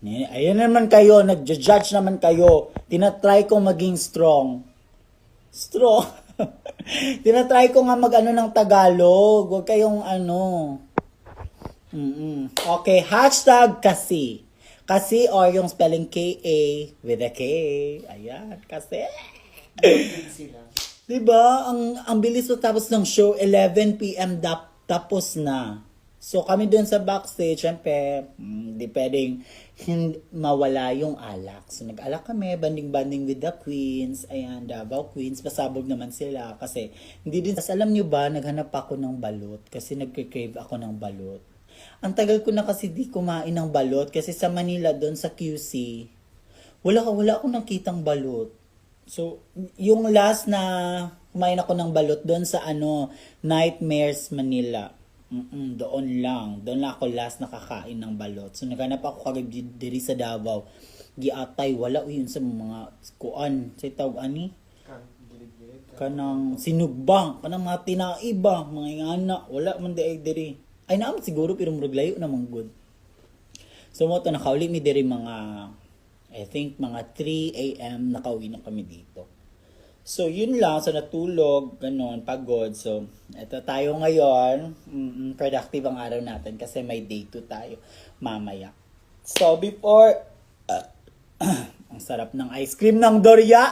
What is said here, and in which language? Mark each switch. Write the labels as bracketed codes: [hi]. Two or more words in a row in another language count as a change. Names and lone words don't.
[tl] Ayan naman kayo, nagja-judge naman kayo. Tinatry kong maging strong. Strong? Tinatry ko nga mag-ano ng Tagalog. Huwag kayong ano. Okay, hashtag kasi. Kasi or yung spelling K-A [en] with a K. [tl] Ayan, kasi. Sila. Diba? Ang bilis mo tapos ng show, 11 p.m. Tapos na. So kami dun sa backstage, syempre, hindi pwedeng mawala yung alak. So nag-alak kami, banding-banding [en] with the queens. [tl] Ayan, Davao Queens. Pasabog naman sila kasi hindi din. Alam nyo ba, naghanap ako ng balot kasi nagka-crave ako ng balot. Ang tagal ko na kasi di kumain ng balot kasi sa Manila doon sa QC, wala akong nakitang balot. So, yung last na kumain ako ng balot doon sa Nightmares Manila. Doon lang ako last nakakain ng balot. So, naghanap ako kagad diri sa Davao. [ceb] Giatay, wala yun sa mga kuan. Sa tawag ani? Kanang sinugbang, kanang mga tinaiba, mga ingana. Wala man diri. Ay naman siguro pero murag layo namang good. So mo to nakauli mi diri mga [en] I think [ceb] mga 3 a.m. [tl] nakauwi na kami dito. So yun lang, so natulog, ganon, pagod. So eto tayo ngayon, productive ang araw natin kasi may day 2 tayo mamaya. So before ang sarap ng ice cream ng Doria.